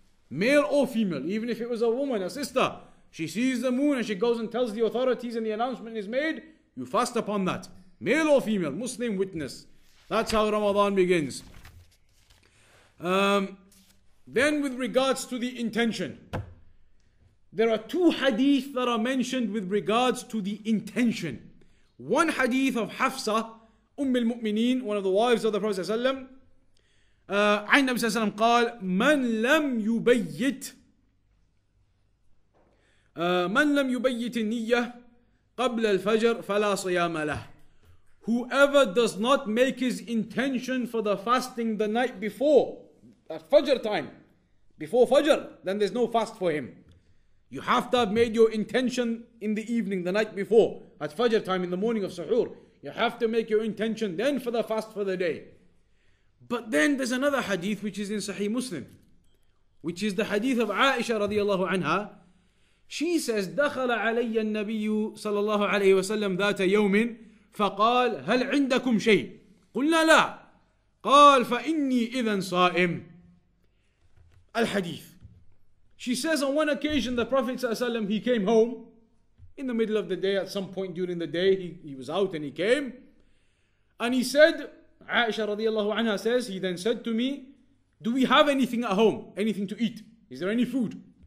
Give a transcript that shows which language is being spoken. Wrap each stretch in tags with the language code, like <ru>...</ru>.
<en>Male or female, even if it was a woman, a sister. She sees the moon and she goes and tells the authorities and the announcement is made, you fast upon that. Male or female, Muslim witness. That's how Ramadan begins. Then with regards to the intention, there are two hadith that are mentioned with regards to the intention. One hadith of Hafsa, al-Mu'mineen, one of the wives of the Prophet ﷺ,</en> <ar>عن النبي صلى الله عليه وسلم قال من لم يبيت النية قبل الفجر فلا صيام له.</ar> <en>Whoever does not make his intention for the fasting the night before, at Fajr time, before Fajr, then there's no fast for him. You have to have made your intention in the evening, the night before, at Fajr time, in the morning of Suhoor. You have to make your intention then for the fast for the day. But then there's another hadith which is in Sahih Muslim, which is the hadith of Aisha radiallahu anha. She says,</en> <ar>دخل علي النبي صلى الله عليه وسلم ذات يوم فقال هل عندكم شيء؟ قلنا لا. قال فإني إذن صائم. Al-Hadith.</ar> <en>She says on one occasion the Prophet ﷺ, he came home in the middle of the day, at some point during the day, he was out and he came. And he said, Aisha radiallahu anha says, he then said to me, do we have anything at home? Anything to eat? Is there any food?</en>